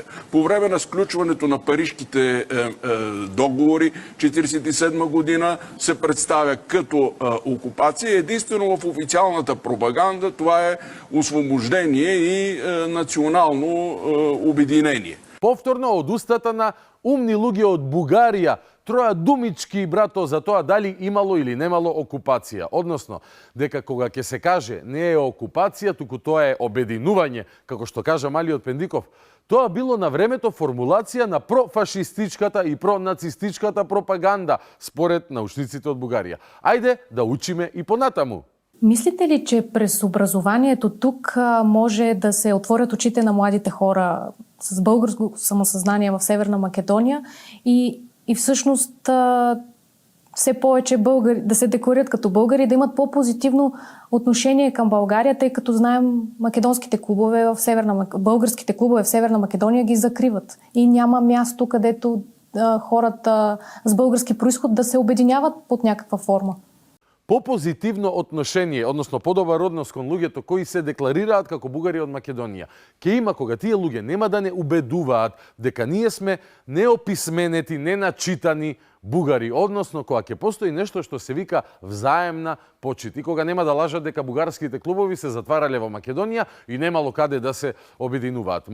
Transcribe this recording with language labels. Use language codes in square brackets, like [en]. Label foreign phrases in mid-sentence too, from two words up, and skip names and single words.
[bg] По време на сключването на парижките договори 1947 година се представя като окупация. Единствено в официалната пропаганда това е освобождение и национално обединение. [mk] Повторно од устата на умни луѓе од Бугарија, троја думички, брато, за тоа дали имало или немало окупација. Односно, дека кога ќе се каже не е окупација, туку тоа е обединување, како што кажа малиот Пендиков, тоа било на времето формулација на профашистичката и пронацистичката пропаганда, според научниците од Бугарија. Ајде да учиме и понатаму. [bg] Мислите ли, че през образованието тук може да се отворят очите на младите хора с българско самосъзнание в Северна Македония и всъщност все повече българи да се декларират като българи, да имат по-позитивно отношение към България, тъй като знаем македонските клубове българските клубове в Северна Македония ги закриват и няма място, където хората с български произход да се обединяват под някаква форма. По-позитивно отношение, [mk] односно подобар однос кон луѓето кои се декларираат како бугари од Македонија. Ке има кога тие луѓе нема да не убедуваат дека ние сме неописменети, неначитани бугари, односно кога ќе постои нешто што се вика взаемна почит и кога нема да лажат дека бугарските клубови се затварале во Македонија и немало каде да се обединуваат.